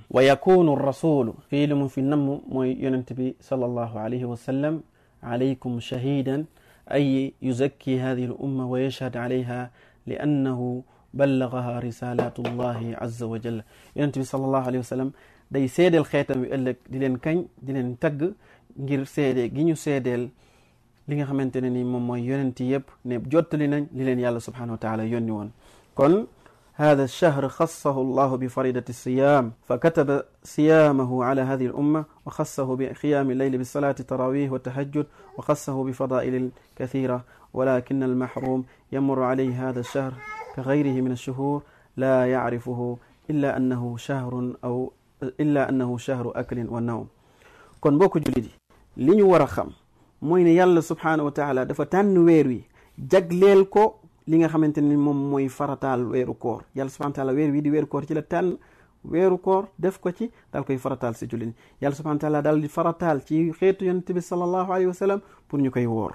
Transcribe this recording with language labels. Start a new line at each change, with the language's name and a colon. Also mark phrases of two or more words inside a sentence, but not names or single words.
Arabic: ويكون الرسول
Wolof: fii li mu fi namm mooy yonent bi
Arabic: صلى الله عليه وسلم عليكم شهيدا أي يزكي هذه الأمة ويشهد عليها لأنه بلغها رسالة الله عز وجل.
Wolof: yonent bi
Arabic: صلى الله عليه وسلم
Wolof: day seedeel xeetam wi ëllëg di leen kañ di leen tagg ngir seede gi ñu seedeel li nga xamante ne ni moom mooy yonent yëpp ne jottali nañ li leen yàlla
Arabic: سبحانه وتعالى
Wolof: yónni woon.
Arabic: kon هذا الشهر خصه الله بفريضة الصيام فكتب صيامه على هذه الأمة وخصه بقيام الليل بالصلاة التراويح والتهجد وخصه بفضائل كثيرة ولكن المحروم يمر عليه هذا الشهر كغيره من الشهور لا يعرفه إلا أنه شهر أكل ونوم
Wolof: kon bokku jullit yi li ñu war a xam mooy ne yàlla subhaanahu wa taala dafa tànn weer wi jagleel ko li nga xamante ni moom mooy farataal weeru koor yàlla
Arabic: سبحانه وتعالى
Wolof: weer wi di weeru koor ci la tànn weeru koor def ko ci daal koy farataal si jullit yàlla
Arabic: سبحانه وتعالى
Wolof: daal di farataal ci xeetu yonent bi
Arabic: صلى الله عليه وسلم
Wolof: pour ñu koy woor